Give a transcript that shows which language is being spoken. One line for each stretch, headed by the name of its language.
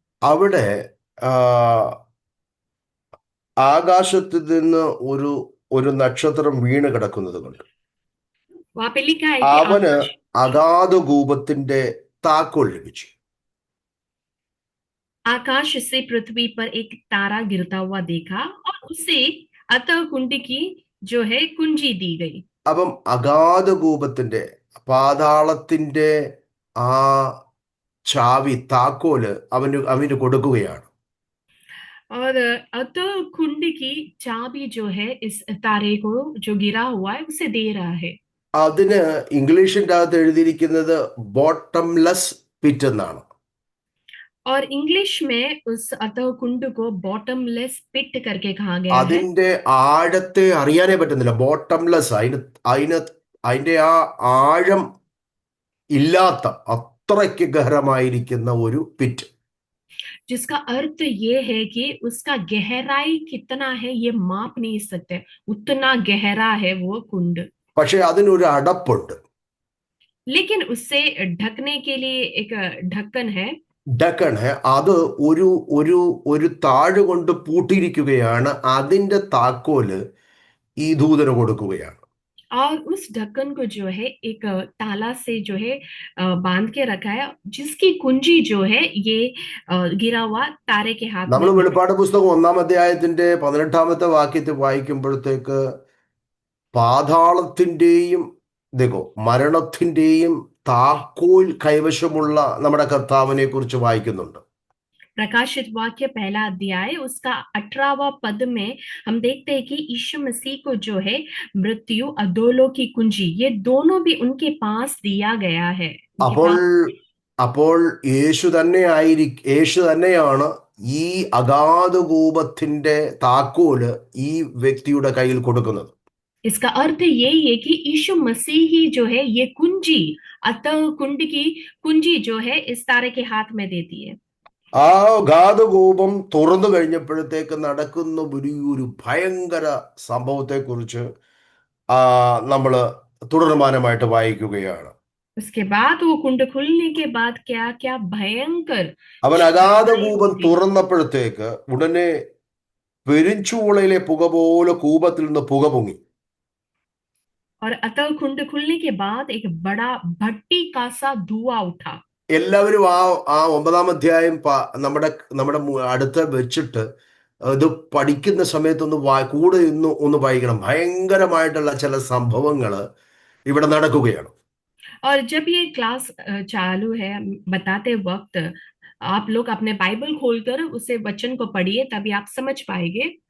Malayalam: അവിടെ ആ, ആകാശത്ത് നിന്ന് ഒരു ഒരു നക്ഷത്രം വീണ് കിടക്കുന്നത് കൊണ്ട്
Hindi: वहां पे लिखा है कि
Malayalam: അവന്
Hindi: आकाश
Malayalam: അഗാധകൂപത്തിന്റെ താക്കോൽ ലഭിച്ചു.
Hindi: आकाश से पृथ्वी पर एक तारा गिरता हुआ देखा और उसे अतः कुंड की जो है कुंजी दी गई।
Malayalam: അപ്പം അഗാധകൂപത്തിന്റെ പാതാളത്തിന്റെ ആ ചാവി താക്കോല് അവന് കൊടുക്കുകയാണ്.
Hindi: और अतः कुंड की चाबी जो है इस तारे को जो गिरा हुआ है उसे दे रहा है।
Malayalam: അതിന് ഇംഗ്ലീഷിന്റെ അകത്ത് എഴുതിയിരിക്കുന്നത് ബോട്ടംലെസ് പിറ്റ് എന്നാണ്.
Hindi: और इंग्लिश में उस अतः कुंड को बॉटमलेस पिट करके कहा गया है।
Malayalam: അതിന്റെ ആഴത്തെ അറിയാനേ പറ്റുന്നില്ല. ബോട്ടംലെസ് അതിന്റെ ആ ആഴം ഇല്ലാത്ത അത്രയ്ക്ക് ഗഹരമായിരിക്കുന്ന ഒരു പിറ്റ്.
Hindi: जिसका अर्थ ये है कि उसका गहराई कितना है ये माप नहीं सकते, उतना गहरा है वो कुंड।
Malayalam: പക്ഷെ അതിനൊരു അടപ്പുണ്ട്.
Hindi: लेकिन उससे ढकने के लिए एक ढक्कन है।
Malayalam: ഡക്കൺ അത് ഒരു ഒരു ഒരു താഴ് കൊണ്ട് പൂട്ടിയിരിക്കുകയാണ്. അതിന്റെ താക്കോല് ഈ ദൂതന് കൊടുക്കുകയാണ്.
Hindi: और उस ढक्कन को जो है एक ताला से जो है बांध के रखा है, जिसकी कुंजी जो है ये गिरा हुआ तारे के हाथ
Malayalam: നമ്മൾ
Hindi: में है।
Malayalam: വെളിപ്പാട് പുസ്തകം 1-ാം അധ്യായത്തിന്റെ 18-ാമത്തെ വാക്യത്തിൽ വായിക്കുമ്പോഴത്തേക്ക് പാതാളത്തിന്റെയും മരണത്തിന്റെയും താക്കോൽ കൈവശമുള്ള നമ്മുടെ കർത്താവിനെ കുറിച്ച് വായിക്കുന്നുണ്ട്.
Hindi: प्रकाशित वाक्य पहला अध्याय उसका 18वां पद में हम देखते हैं कि यीशु मसीह को जो है मृत्यु अधोलोक की कुंजी ये दोनों भी उनके पास दिया गया है। उनके
Malayalam: അപ്പോൾ
Hindi: पास
Malayalam: അപ്പോൾ യേശു തന്നെയാണ് ഈ അഗാധകൂപത്തിന്റെ താക്കോല് ഈ വ്യക്തിയുടെ കയ്യിൽ കൊടുക്കുന്നത്.
Hindi: इसका अर्थ यही है कि यीशु मसीह ही जो है ये कुंजी, अतः कुंड की कुंजी जो है इस तारे के हाथ में देती है।
Malayalam: ആ അഗാധകൂപം തുറന്നു കഴിഞ്ഞപ്പോഴത്തേക്ക് നടക്കുന്ന വലിയൊരു ഭയങ്കര സംഭവത്തെക്കുറിച്ച് നമ്മൾ തുടർമാനമായിട്ട് വായിക്കുകയാണ്.
Hindi: उसके बाद वो कुंड खुलने के बाद क्या क्या भयंकर
Malayalam: അവൻ
Hindi: घटनाएं
Malayalam: അഗാധകൂപം
Hindi: होती।
Malayalam: തുറന്നപ്പോഴത്തേക്ക് ഉടനെ പെരിഞ്ചൂളയിലെ പുക പോലെ കൂപത്തിൽ നിന്ന് പുക പൊങ്ങി.
Hindi: और अतः कुंड खुलने के बाद एक बड़ा भट्टी का सा धुआं उठा।
Malayalam: എല്ലാവരും ആ 9-ാം അധ്യായം നമ്മുടെ നമ്മുടെ അടുത്ത് വെച്ചിട്ട് ഇത് പഠിക്കുന്ന സമയത്തൊന്ന് കൂടെ ഒന്ന് വായിക്കണം. ഭയങ്കരമായിട്ടുള്ള ചില സംഭവങ്ങൾ ഇവിടെ നടക്കുകയാണ്.
Hindi: और जब ये क्लास चालू है बताते वक्त आप लोग अपने बाइबल खोलकर उसे वचन को पढ़िए, तभी आप समझ पाएंगे।